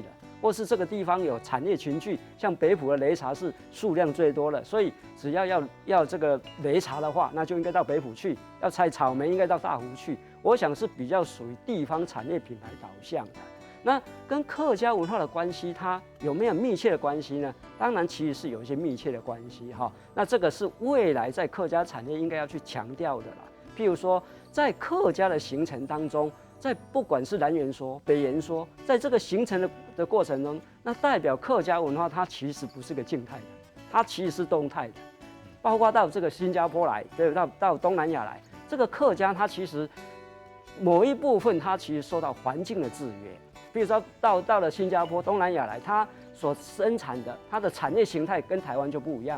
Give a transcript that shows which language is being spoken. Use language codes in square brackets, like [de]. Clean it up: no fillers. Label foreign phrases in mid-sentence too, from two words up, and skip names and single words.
[zh] 或是這個地方有產業群聚，像北埔的擂茶是數量最多的，所以只要這個擂茶的話，那就應該到北埔去；要採草莓，應該到大湖去。我想是比較屬於地方產業品牌導向的。那跟客家文化的關係，它有沒有密切的關係呢？當然，其實是有一些密切的關係哈。那這個是未來在客家產業應該要去強調的啦。譬如說，在客家的形成當中， 在不管是南元说、北元说，在这个形成的过程中，那代表客家文化它其实不是个静态的，它其实是动态的，包括到这个新加坡来，对，到东南亚来，这个客家它其实某一部分它其实受到环境的制约，比如说到了新加坡、东南亚来，它所生产的它的产业形态跟台湾就不一样了。